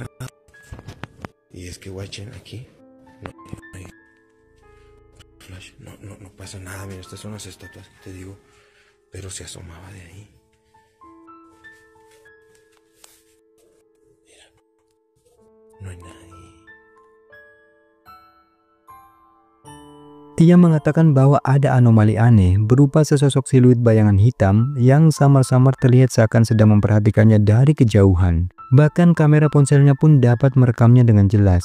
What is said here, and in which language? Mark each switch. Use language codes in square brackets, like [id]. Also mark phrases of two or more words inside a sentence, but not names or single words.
[es] Y es que guachen aquí. No hay flash. No pasa nada. Mira, estas son las estatuas que te digo. Pero se asomaba de ahí. Mira. No hay nadie. [id] Ia mengatakan bahwa ada anomali aneh berupa sesosok siluet bayangan hitam yang samar-samar terlihat seakan sedang memperhatikannya dari kejauhan. Bahkan kamera ponselnya pun dapat merekamnya dengan jelas.